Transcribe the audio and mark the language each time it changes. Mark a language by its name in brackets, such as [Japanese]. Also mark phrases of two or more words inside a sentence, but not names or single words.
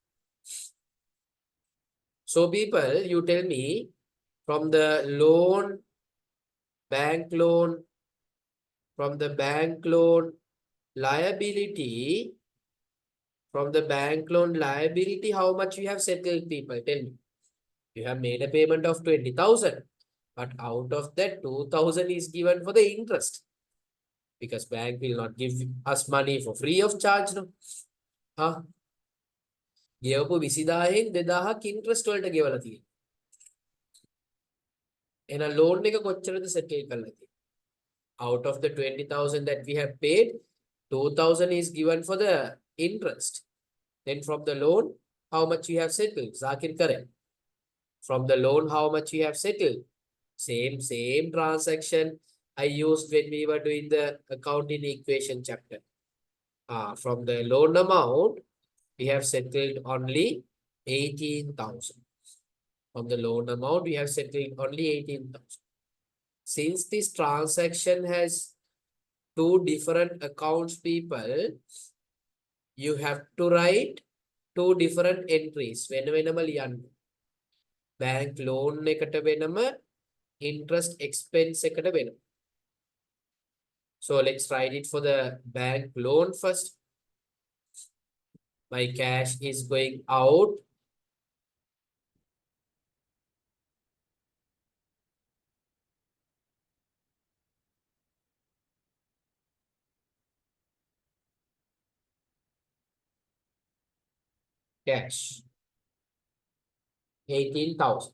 [English] So people, you tell me from the loan, bank loan, from the bank loan liability, how much we have settled, people? Tell me. You have made a payment of 20,000, but out of that 2,000 is given for the interest. because bank will not give us money for free of charge. No? [Sinhala] ගෙවපු 20000න් 2000ක් ඉන්ට්‍රස්ට් වලට ගෙවලා තියෙනවා. එහෙනම් ලෝන් එක කොච්චරද සෙටල් කරලා තියෙන්නේ? [English] Out of the 20,000 that we have paid, 2,000 is given for the interest. Then from the loan, how much we have settled? Zakir correct. From the loan, how much we have settled? Same transaction I used when we were doing the accounting equation chapter. From the loan amount, we have settled only 18,000. From the loan amount, we have settled only 18,000. Since this transaction has two different accounts, people, you have to write two different entries. [Sinhala] වෙනම ලියන්න. [English] Bank loan [Sinhala] එකට වෙනම, [English] interest expense [Sinhala] එකට වෙනම. [English] So let's write it for the bank loan first. My cash is going out. Cash 18,000.